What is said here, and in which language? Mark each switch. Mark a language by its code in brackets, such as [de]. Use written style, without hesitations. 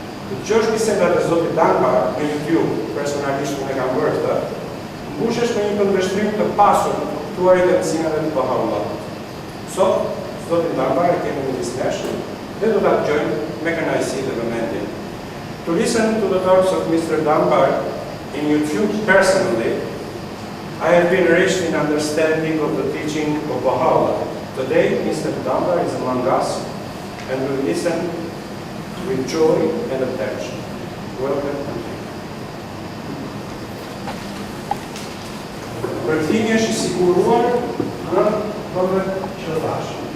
[sq] Të dëgjosh bisedat e Zotit Dunbar në YouTube, personalisht unë e kam bërë këtë, mbushesh me një këndvështrim të pasur të kuptuarit e mësimeve të Bahá'u'llahut. Sot, Zotin Dunbar e kemi në disnesh dhe do ta dëgjojmë me kënaqësi dhe vëmendje. [en] To listen to the talks of Mr. Dunbar in YouTube personally, I have been enriched in understanding of the teaching of Baha'u'lláh. Today, Mr. Dunbar is among us, and we will listen with joy and attention. Welcome and thank you. [sq] Përkthimi është I siguruar në vëmendje që thash.